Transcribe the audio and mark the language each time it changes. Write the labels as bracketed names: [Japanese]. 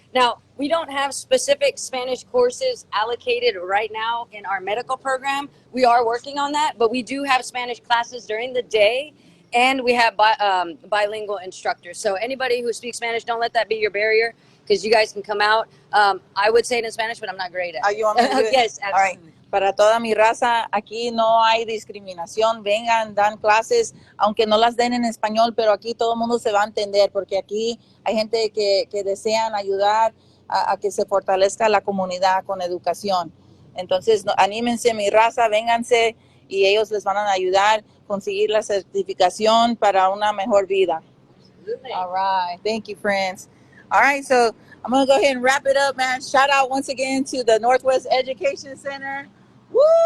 [English] Now, we don't have specific Spanish courses allocated right now in our medical program. We are working on that, but we do have Spanish classes during the day, and we have bilingual instructors. So anybody who speaks Spanish, don't let that be your barrier, because you guys can come out. I would say it in Spanish, but I'm not great at it. You want me to do it? Yes, All right. absolutely. [Spanish] Para toda mi raza, aquí no hay discriminación. Vengan, dan clases, aunque no las den en español, pero aquí todo el mundo se va a entender, porque aquí hay gente que desean ayudar a que se fortalezca la comunidad con educación. Entonces, anímense, mi raza, vénganse y ellos les van a ayudar a conseguir la certificación para una mejor vida. [English] All right. Thank you, friends. All right. So I'm going to go ahead and wrap it up, man. Shout out once again to the Northwest Education Center. Woo!